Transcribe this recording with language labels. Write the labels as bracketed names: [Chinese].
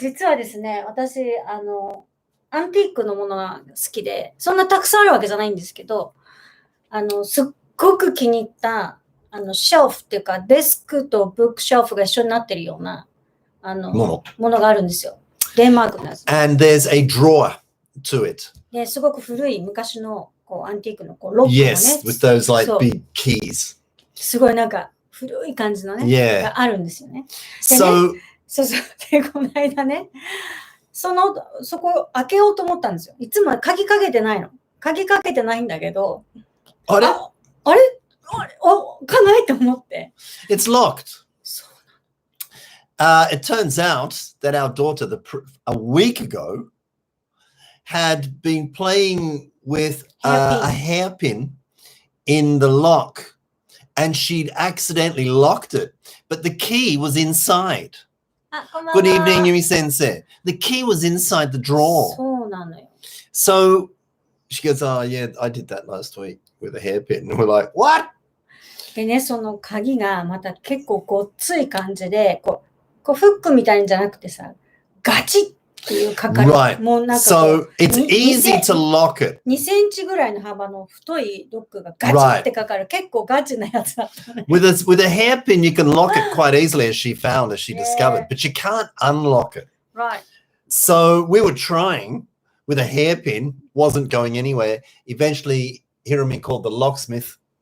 [Japanese] 実はですね、私、アンティークのものが好きで、そんなたくさんあるわけじゃないんですけど、すっごく気に入った、シェルフっていうか、デスクとブックシェルフが一緒になってるような、ものがあるんですよ。デンマークのやつ。 [English] And there's a drawer to it. [Japanese] で、すごく古い昔のこうアンティークのこうロックのね。 [English] Yes, with those like [Japanese] そう [English] big keys. [Japanese] すごいなんか古い感じのね、 [English] Yeah. [Japanese] があるんですよね。 [English] So [Japanese] そうそう。で、この間ね、そこを開けようと思ったんですよ。いつも鍵かけてないの。鍵かけてないんだけど、あれ？開かないと思って。 [English] it's locked. [Japanese] そう [English] It turns out that our daughter a week ago had been playing with a hairpin in the lock and she'd accidentally locked it, but the key was inside. [Japanese] あ、こんばんは。 [English] Good evening, Yumi Sensei. The key was inside the drawer. [Japanese] そうなのよ。 [English] So she goes, oh yeah, I did that last week with a hairpin. And we're like, what? [Japanese] でね、その鍵がまた結構ごっつい感じで、こうフックみたいんじゃなくてさ、ガチっていうかかり。 [English] Right. [Japanese] もうなんか [English] So it's easy to lock it. [Japanese] 2センチぐらいの幅の太いロックがガチってかかる。結構ガチなやつだったね。 [English] With a hairpin, you can lock it quite easily, as she discovered, but you can't unlock it. Right. So we were trying with a hairpin, wasn't going anywhere. Eventually, Hiromi called the locksmith.